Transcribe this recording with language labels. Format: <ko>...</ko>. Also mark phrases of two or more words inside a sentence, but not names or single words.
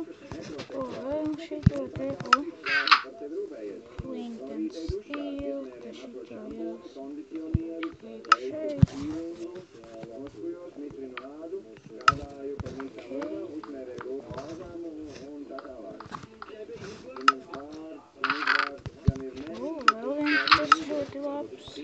<lv>O, vēl šito te, o. Flint and Steel, te šito jāsam. Šeit. Vēl viens tas ļoti labs.</lv>